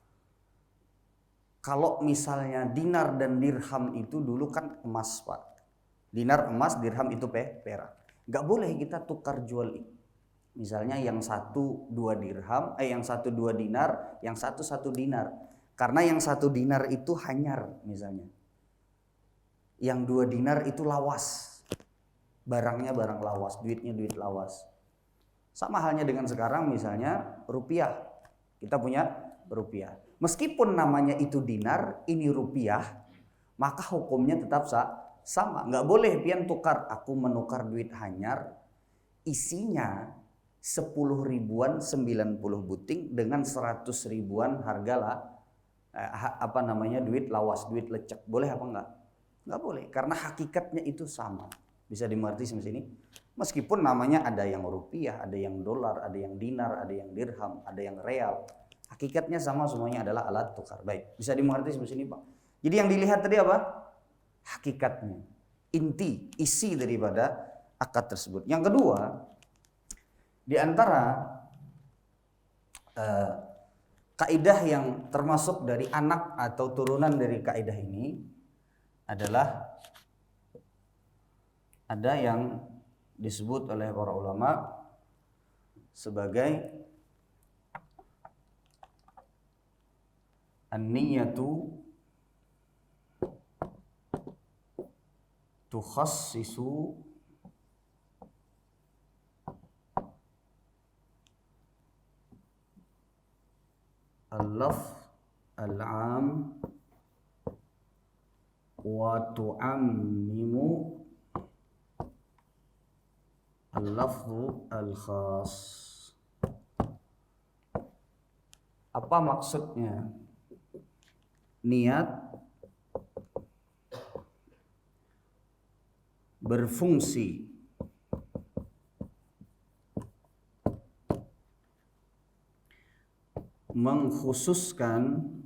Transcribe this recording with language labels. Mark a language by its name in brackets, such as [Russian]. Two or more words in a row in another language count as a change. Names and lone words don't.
[Indonesian] Kalau misalnya dinar dan dirham itu dulu kan emas, Pak. Dinar emas, dirham itu perak. Gak boleh kita tukar jual. Misalnya yang satu 2 dirham, yang satu 2 dinar, yang satu 1 dinar. Karena yang 1 dinar itu hanyar misalnya. Yang 2 dinar itu lawas. Barangnya barang lawas, duitnya duit lawas. Sama halnya dengan sekarang misalnya rupiah. Kita punya rupiah. Meskipun namanya itu dinar, ini rupiah, maka hukumnya tetap sama. Nggak boleh pian tukar. [Banjar] Aku menukar duit hanyar, isinya 10 ribuan 90 buting dengan 100 ribuan harga lah, duit lawas, duit lecek. [Indonesian] Boleh apa enggak? Nggak boleh, karena hakikatnya itu sama. Bisa dimengerti sampai sini? Meskipun namanya ada yang rupiah, ada yang dolar, ada yang dinar, ada yang dirham, ada yang real. Hakikatnya sama, semuanya adalah alat tukar. Baik, bisa dimengerti sampai sini, Pak? Jadi yang dilihat tadi apa? Hakikatnya, inti, isi daripada akad tersebut. Yang kedua, di antara kaidah yang termasuk dari anak atau turunan dari kaidah ini adalah ada yang disebut oleh para ulama sebagai [Arabic] النية تخصص اللفظ العام وتعمم اللفظ الخاص. [Indonesian] Apa maksudnya? Niat berfungsi mengkhususkan